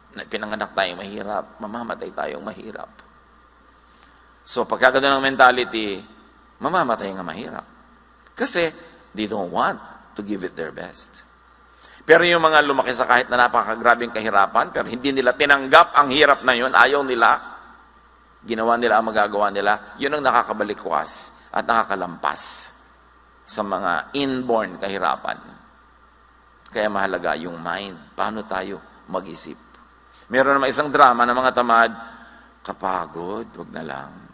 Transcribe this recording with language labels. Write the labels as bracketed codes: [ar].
[tl] Pinanganak tayong mahirap, mamamatay tayong mahirap. So pagka gano'n ang mentality, mamamatay nga mahirap. [en] Kasi they don't want to give it their best. [tl] Pero yung mga lumaki sa kahit na napakagrabing kahirapan, pero hindi nila tinanggap ang hirap na yun, ayaw nila, ginawa nila ang magagawa nila, yun ang nakakabalikwas at nakakalampas sa mga inborn kahirapan. Kaya mahalaga yung mind. Paano tayo mag-isip? Meron naman isang drama ng mga tamad, kapagod, wag na lang.